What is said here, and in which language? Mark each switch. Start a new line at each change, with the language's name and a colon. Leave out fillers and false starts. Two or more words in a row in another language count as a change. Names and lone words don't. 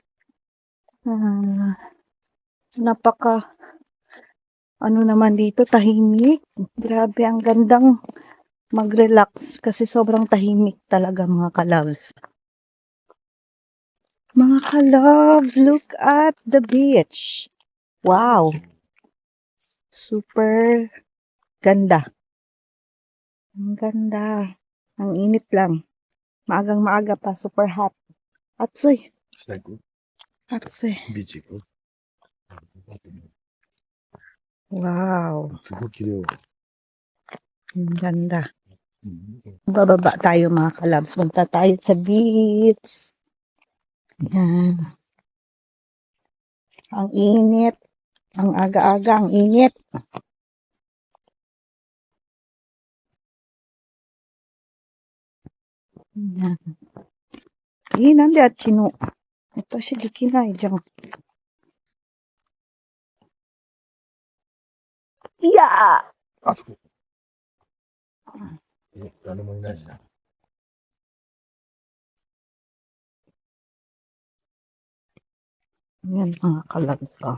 Filipino: Napaka, naman dito, tahimik. Grabe, ang gandang mag-relax kasi sobrang tahimik talaga mga ka-loves. Mga ka-loves,
English: look at the beach.
Filipino: Wow. Super ganda. Ang ganda. Ang init lang. Maagang maaga pa,
English: super hot.
Filipino: Atsoy.
Japanese: 下行く
Filipino: Atsoy.
Japanese: ビーチ行く
Filipino: Wow.
Japanese: すごい綺麗。
Filipino: Ang ganda.
Japanese: うん。
Filipino: Bababa tayo mga ka-loves. Punta tayo sa beach. Yan. Ang init. Ang aga-aga, ang init. Yan. Nandi at chino. Ito si Dikinay dyan. Yeah!
Japanese: あそこ。誰もいないしな。
Filipino: Yan mga ka-loves.